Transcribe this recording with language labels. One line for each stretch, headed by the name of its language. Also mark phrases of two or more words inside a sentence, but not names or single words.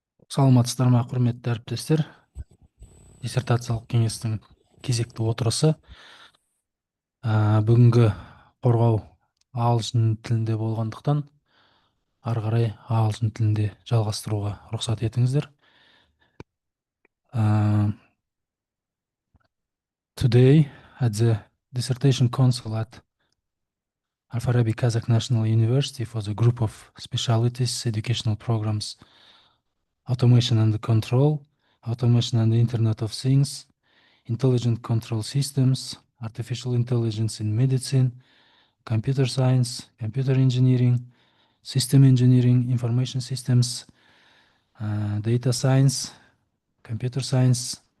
Kazakh: Саламатсыздар ма, құрметті әріптестер? Диссертациялық кеңестің кезекті отырысы. Бүгінгі қорғау ағылшын тілінде болғандықтан, ары қарай ағылшын тілінде жалғастыруға рұқсат етіңіздер.
English: Today, at the Dissertation Council at Al-Farabi Kazakh National University for the group of specialties, educational programs, automation and control, automation and the Internet of Things, intelligent control systems, artificial intelligence in medicine, computer science, computer engineering, system engineering, information systems, data science, computer science,